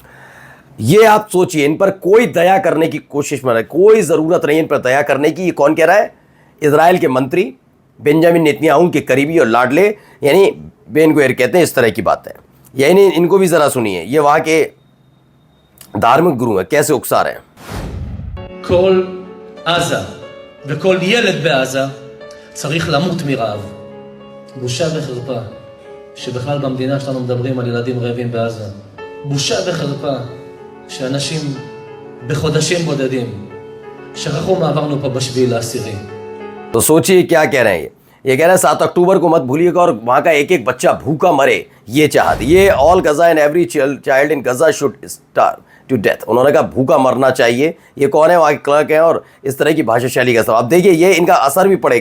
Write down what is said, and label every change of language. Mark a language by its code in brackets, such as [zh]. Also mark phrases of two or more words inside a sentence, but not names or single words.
[hi] ये आप सोचिए, इन पर कोई दया करने की कोशिश में, कोई जरूरत नहीं इन पर दया करने की। ये कौन कह रहा है? इजराइल के मंत्री बेंजामिन नेतन्याहू के करीबी और लाडले यानी बेन गुवेर कहते हैं इस तरह की बात है। यानी इनको भी जरा सुनिए, ये वहां के धार्मिक गुरु हैं, कैसे उकसा रहे हैं। [he] כל עזה וכל ילד בעזה צריך למות מרעב. בושה וחרפה שבכלל במדינה שלנו מדברים על ילדים רעבים בעזה. בושה וחרפה שאנשים בחודשים בודדים שכחו מה עברנו פה ב7/10. [hi] तो सोचिए क्या कह रहे हैं। ये कह रहे हैं 7 अक्टूबर को मत भूलिएगा और वहां का एक एक बच्चा भूखा मरे, ये चाहत। [en] ये all Gaza and every child in Gaza should starve to death. [hi] उन्होंने कहा भूखा मरना चाहिए। ये कौन है? वहाँ के क्लर्क हैं और इस तरह की भाषा शैली का सब। अब देखिए ये इनका असर भी पड़ेगा।